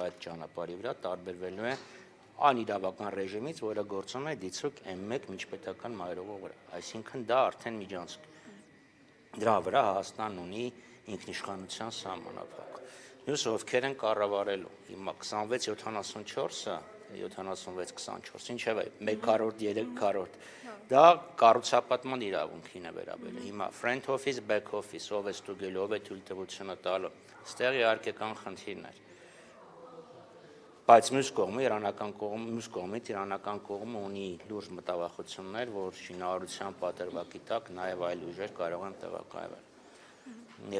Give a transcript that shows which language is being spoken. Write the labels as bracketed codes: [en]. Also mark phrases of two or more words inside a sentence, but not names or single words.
[hy] այդ ճանապարհի վրա, տարբերվելու է այն իրավական ռեժիմից, որը գործում է դիցուկ M1 միջպետական մայրովի վրա։ Այսինքն դա արդեն միջանցք։ Դրա վրա Հայաստանն ունի ինքնիշխանության սահմանափակ։ Մյուսը ովքեր են կառավարելու։ Հիմա 26-74-ը, 76-24, ինչևէ, 1/4, 3/4։ Դա կառուցապատման իրավունքին է վերաբերել։ Հիմա [en] front office, back office, [hy] ով է ստուգելու, ով է թույլտվությունը տալու։ Ստեղ իհարկե կան խնդիրներ։ Բայց մյուս կողմից իրանական կողմը ունի լուրջ մտավախություններ, որ շինարարության պատրվակի տակ նաև այլ ուժեր կարող են տեղակայվել։ Եվ